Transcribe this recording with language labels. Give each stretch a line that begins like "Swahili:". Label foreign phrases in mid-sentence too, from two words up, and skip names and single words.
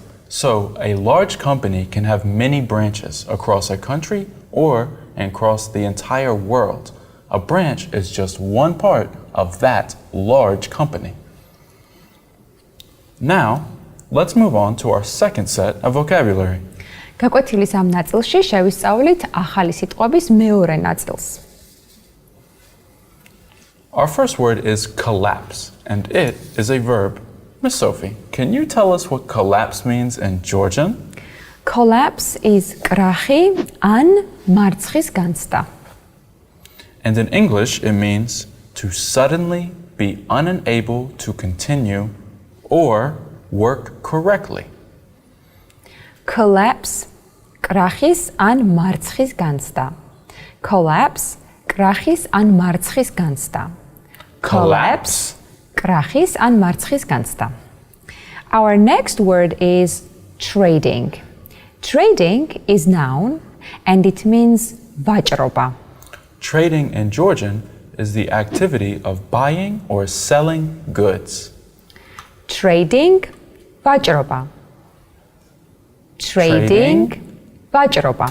English: So a large company can have many branches across a country or across the entire world. A branch is just one part of that large company. Now, let's move on to our second set of vocabulary.
Georgian: გაკვეთილის ამ ნაწილში შევისწავლით ახალი სიტყვების მეორე ნაწილს.
English: Our first word is collapse, and it is a verb. Miss Sophie, can you tell us what collapse means in Georgian? Collapse is
Georgian: კრახი ან მარცხის განცდა.
English: And in English, it means to suddenly be unable to continue or work correctly.
Georgian: Collapse კრახის ან მარცხის განცდა. Collapse კრახის ან მარცხის განცდა.
English: Collapse.
Georgian: კრახის ან მარცხის განცდა.
English: Our next word is trading. Trading is noun and it means ვაჭრობა. Trading in Georgian is the activity of buying or selling goods.
Georgian: Trading ვაჭრობა. Trading ვაჭრობა.